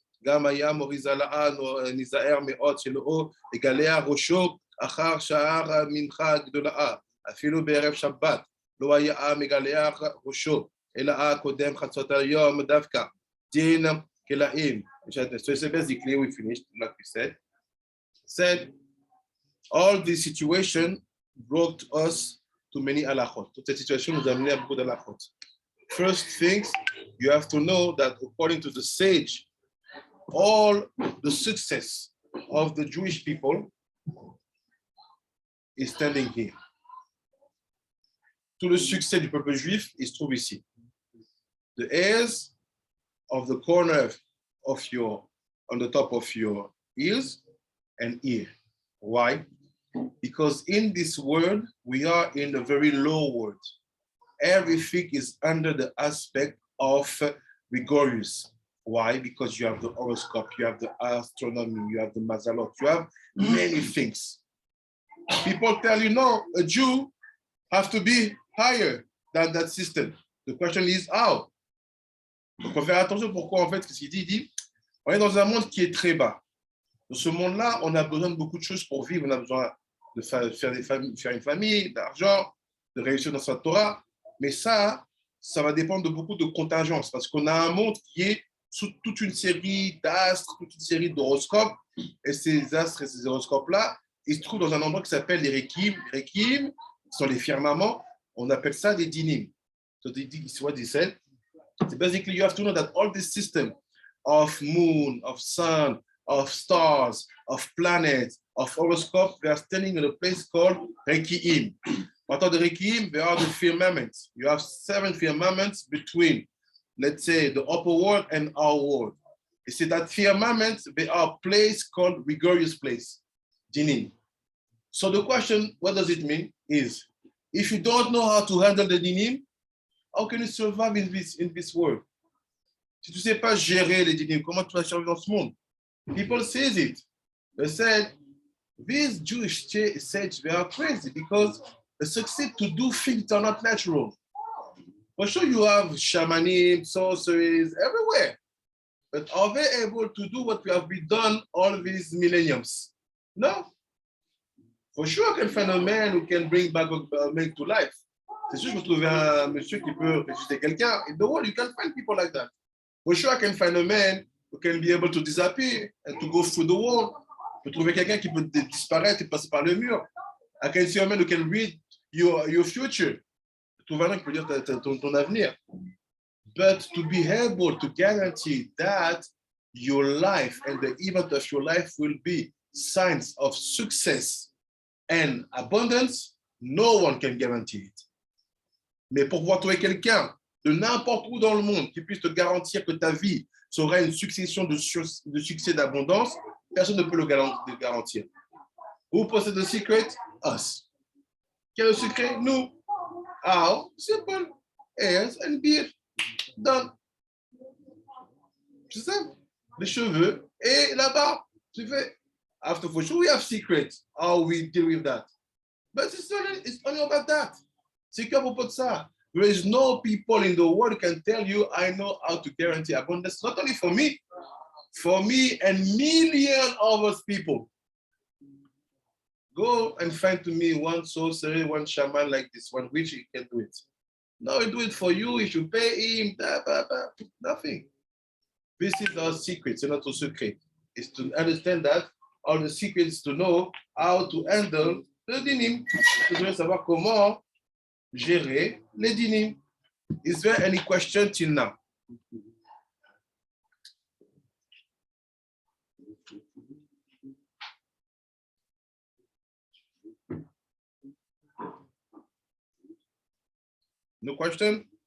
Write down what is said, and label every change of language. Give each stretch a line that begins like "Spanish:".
Hebrew: גם היה מוריזלה נזהר מאוד שלא יגלח ראשו אחר שער מנחה גדולה, אפילו בערב שבת, לא היה מגלח ראשו, אלא קודם חצות היום דווקא, דין כלאים.
English: So basically we finished, like we said, all this situation brought us to many halachot.
French: Toute cette situation nous a amené à beaucoup d'halachot.
English: First things, you have to know that according to the sage, all the success of the Jewish people is standing here.
French: Tout le succès du peuple juif, il se trouve ici.
English: The hairs of the corner of on the top of your ears and ear. Why? Because in this world, we are in a very low world. Everything is under the aspect of rigorous. Why? Because you have the horoscope, you have the astronomy, you have the mazalot, you have many things. People tell you, no, a Jew has to be higher than that system. The question is how?
French: Donc, on fait attention pourquoi, en fait, ce qu'il dit, il dit, on est dans un monde qui est très bas. Dans ce monde-là, on a besoin de beaucoup de choses pour vivre. On a besoin de faire une famille, d'argent, de réussir dans sa Torah. Mais ça va dépendre de beaucoup de contingences parce qu'on a un monde qui est sous toute une série d'astres, toute une série d'horoscopes. Et ces astres et ces horoscopes-là, ils se trouvent dans un endroit qui s'appelle les Rekim. Les Rekim sont les firmaments. On appelle ça des dinim.
English: So what he said. So basically, you have to know that all this system of moon, of sun, of stars, of planets, of horoscopes, they are standing in a place called Rekiim. What are the Rekiim? They are the firmaments. You have 7 firmaments between, let's say, the upper world and our world. You see that firmaments, they are a place called rigorous place, dinim. So the question, what does it mean, is, if you don't know how to handle the dinim, how can you survive in this world?
French: Si tu ne sais pas gérer les dinim, comment tu vas survivre dans ce monde?
English: People say it. They said, these Jewish sages, they are crazy because they succeed to do things that are not natural. For sure, you have shamanism, sorceries everywhere. But are they able to do what we have been done all these millenniums? No. For sure, I can find a man who can bring back a man to life.
French: C'est sûr, je peux trouver un monsieur qui peut ressusciter quelqu'un.
English: In the world, you can find people like that. For sure, I can find a man who can be able to disappear and to go through the wall.
French: Je peux trouver quelqu'un qui peut disparaître et passer par le mur.
English: I can see a man who can read your future.
French: Trouver un homme qui peut dire ton avenir.
English: But to be able to guarantee that your life and the event of your life will be signs of success and abundance, no one can guarantee it.
French: Mais pour pouvoir trouver quelqu'un de n'importe où dans le monde qui puisse te garantir que ta vie sera une succession de succès d'abondance, personne ne peut le garantir.
English: Who possesses the secret? Us.
French: Quel est le secret? Nous.
English: How? Simple. Hairs and beard. Done.
French: C'est ça. Les cheveux et la barbe. C'est fait.
English: After for sure, we have secrets. How we deal with that. But it's only about that.
French: C'est qu'à propos de ça.
English: There is no people in the world who can tell you, I know how to guarantee abundance, not only for me and millions of us people. Go and find to me one sorcerer, one shaman like this one, which he can do it. No, he do it for you. You should pay him. Blah, blah, blah. Nothing. This is our secret.
French: C'est notre secret.
English: Is to understand that all the secrets to know how to handle le dinim.
French: Tu dois savoir comment gérer les dinim.
English: Is there any question till now? No question?